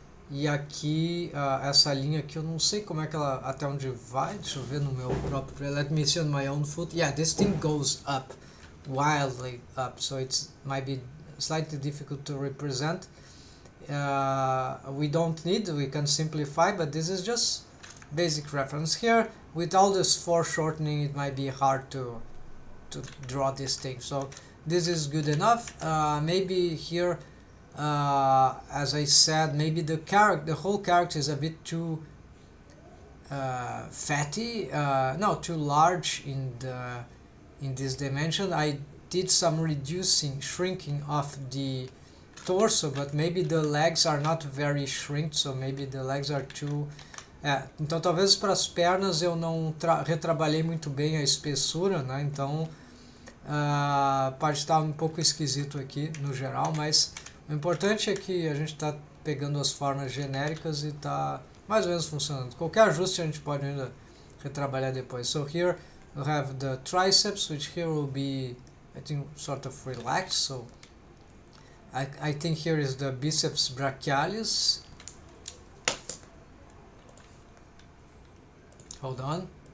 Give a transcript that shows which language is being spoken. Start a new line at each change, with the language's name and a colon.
Portuguese: E aqui essa linha aqui eu não sei como é que ela, até onde vai. Deixa eu ver no meu próprio,
English: let me see on my own foot. Yeah, this thing goes up, wildly up, so it might be slightly difficult to represent. We don't need, we can simplify, but this is just basic reference. Here with all this foreshortening it might be hard to draw this thing, so this is good enough. Maybe here, as I said, maybe the whole character is a bit too fatty, no, too large in this dimension. I did some shrinking of the torso, but maybe the legs are not very shrinked, so maybe the legs are too.
Portuguese: Então talvez para as pernas eu não retrabalhei muito bem a espessura, né? Então pode estar um pouco esquisito aqui no geral, mas o importante é que a gente está pegando as formas genéricas e está mais ou menos funcionando. Qualquer ajuste a gente pode ainda retrabalhar depois.
English: So here we have the triceps, which here will be, I think, sort of relaxed. So I think here is the biceps brachialis. Hold on.